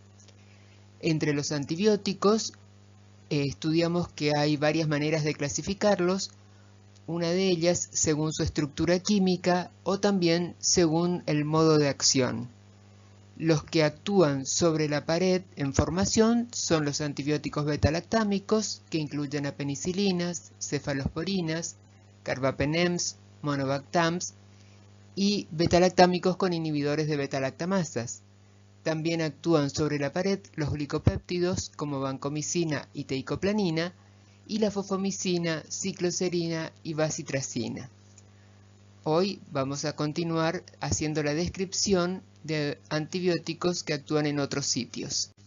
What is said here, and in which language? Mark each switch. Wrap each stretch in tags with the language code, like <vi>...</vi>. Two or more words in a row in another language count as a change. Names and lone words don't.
<es>Entre los antibióticos, estudiamos que hay varias maneras de clasificarlos, una de ellas según su estructura química o también según el modo de acción. Los que actúan sobre la pared en formación son los antibióticos beta-lactámicos, que incluyen a penicilinas, cefalosporinas, carbapenems, monobactams, y beta-lactámicos con inhibidores de beta-lactamasas. También actúan sobre la pared los glicopéptidos como vancomicina y teicoplanina y la fofomicina, cicloserina y bacitracina. Hoy vamos a continuar haciendo la descripción de antibióticos que actúan en otros sitios.</es>